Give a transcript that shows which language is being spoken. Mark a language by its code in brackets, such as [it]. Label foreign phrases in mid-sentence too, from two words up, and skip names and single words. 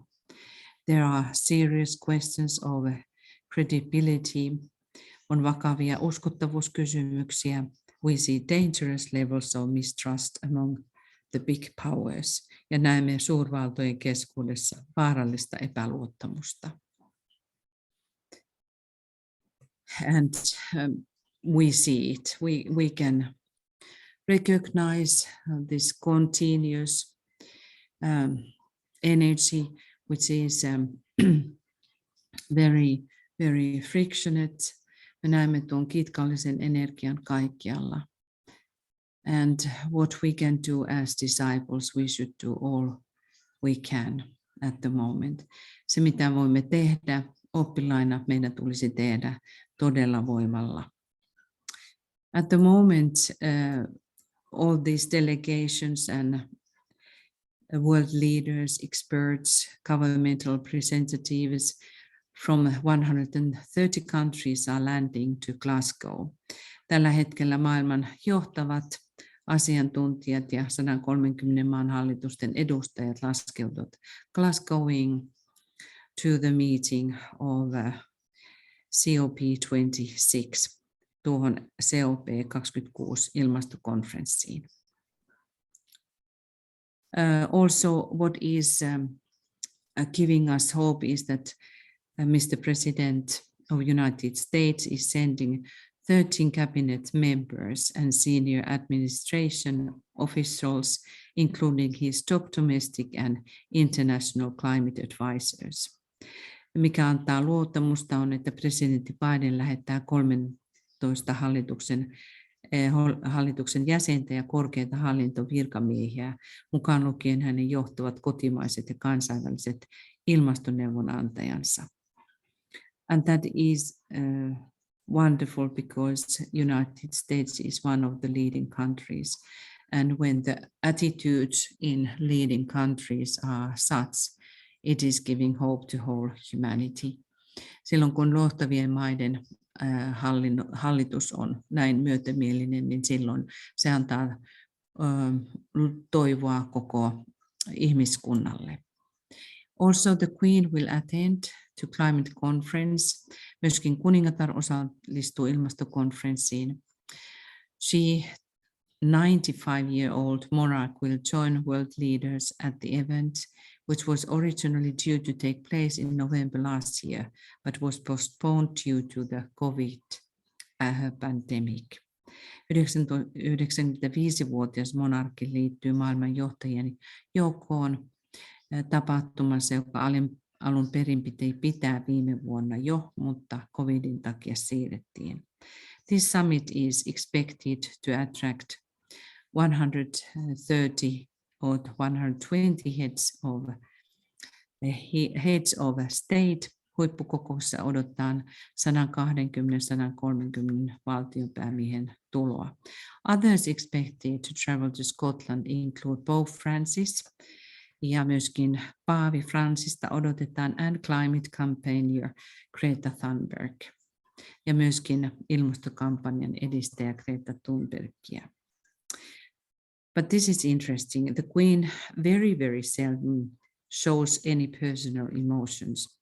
[en] There are serious questions of credibility. [fi] On vakavia uskottavuuskysymyksiä. [en] We see dangerous levels of mistrust among the big powers. [fi] Ja näemme suurvaltojen keskuudessa vaarallista epäluottamusta. [en] And we see it. We can recognize this continuous energy, which is very frictionate. [fi] Me näemme tuon kitkallisen energian kaikkialla. [en] And what we can do as disciples, we should do all we can at the moment. [fi] Se, mitä voimme tehdä oppilaina, meidän tulisi tehdä todella voimalla. [en] At the moment, all these delegations and world leaders, experts, governmental representatives from 130 countries are landing to Glasgow. [fi] Tällä hetkellä maailman johtavat asiantuntijat ja 130 maan hallitusten edustajat laskeutuvat Glasgowing [en] to the meeting of COP26, [fi] tuohon COP26 ilmastokonferenssiin. [en] Also, what is giving us hope is that Mr. President of United States is sending 13 cabinet members and senior administration officials, including his top domestic and international climate advisors. [fi] Mikä antaa luottamusta on, että presidentti Biden lähettää 13 hallituksen jäsentä ja korkeita hallintovirkamiehiä, mukaan lukien hänen johtavat kotimaiset ja kansainväliset ilmastoneuvonantajansa. [en] And that is wonderful because United States is one of the leading countries. And when the attitudes in leading countries are such, it is giving hope to whole humanity. [fi] Silloin kun johtavien maiden hallitus on näin myötämielinen, niin silloin se antaa toivoa koko ihmiskunnalle. [en] Also the Queen will attend to climate conference. [fi] Myöskin kuningatar osallistuu ilmastokonferenssiin. [en] She, 95-year-old monarch, will join world leaders at the event, which was originally due to take place in November last year, but was postponed due to the COVID pandemic. [fi] 95-vuotias monarkki liittyy maailman johtajien joukkoon tapahtumassa, joka alun perin piti pitää viime vuonna jo, mutta COVIDin takia siirrettiin. [en] This summit is expected to attract 130 or 120 heads of state. [fi] Huippukokouksessa odotetaan 120-130 valtionpäämiehen tuloa. [en] Others expected to travel to Scotland include Pope Francis [fi] ja myöskin Paavi Francista odotetaan [en] and climate campaigner Greta Thunberg. [fi] ja myöskin ilmastokampanjan edistäjä Greta Thunbergia. [en] But this is interesting. The Queen very seldom shows any personal emotions.